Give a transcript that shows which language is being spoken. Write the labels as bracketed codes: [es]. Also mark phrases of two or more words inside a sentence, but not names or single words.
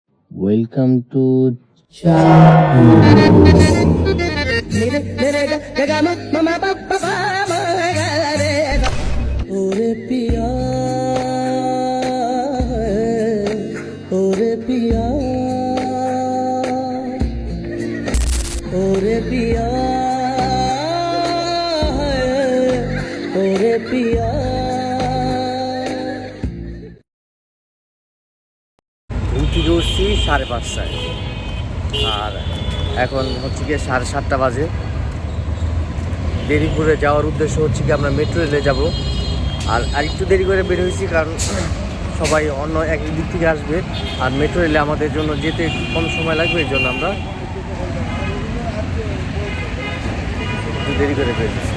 [en] Welcome to Chapu. [hi] ओरे पिया ओरे पिया ओरे पिया ओरे पिया [bn] উঠি উঠছি 5:30টায় আর এখন হচ্ছে গিয়ে 7:30 বাজে। দেরিপুরে যাওয়ার উদ্দেশ্য হচ্ছে কি আমরা মেট্রো রেলে যাব। আর একটু দেরি করে বের হয়েছি কারণ সবাই অন্য এক দিক থেকে আসবে আর মেট্রো রেলে আমাদের জন্য যেতে কম সময় লাগবে, এই জন্য আমরা একটু দেরি করে বের হয়েছি।